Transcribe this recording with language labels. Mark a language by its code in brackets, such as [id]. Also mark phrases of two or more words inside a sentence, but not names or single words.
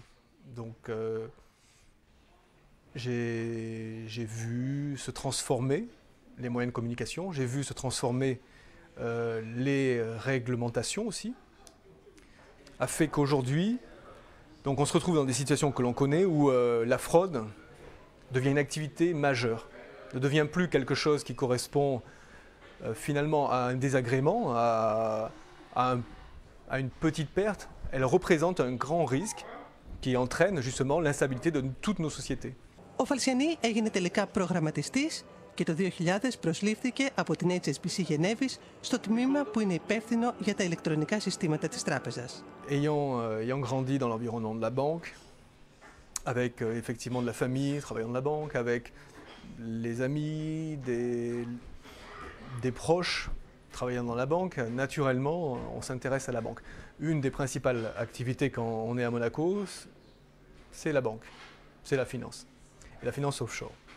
[fr] Donc j'ai vu se transformer les moyens de communication, j'ai vu se transformer les réglementations aussi, a fait qu'aujourd'hui, donc on se retrouve dans des situations que l'on connaît où la fraude devient une activité majeure, ne devient plus quelque chose qui correspond finalement à un désagrément, à une petite perte. Elle représente un grand risque qui entraîne justement l'instabilité de toutes nos sociétés. [el] Ο Φαλσιανί έγινε τελικά προγραμματιστής και το 2000 προσλήφθηκε από την HSBC Γενέβης στο τμήμα που είναι υπεύθυνο για τα ηλεκτρονικά συστήματα της τράπεζας. [fr] Ayant grandi dans l'environnement de la banque, avec effectivement de la famille travaillant dans la banque, avec les amis, des proches travaillant dans la banque, naturellement, on s'intéresse à la banque. Une des principales activités quand on est à Monaco, c'est la banque, c'est la finance, et la finance offshore.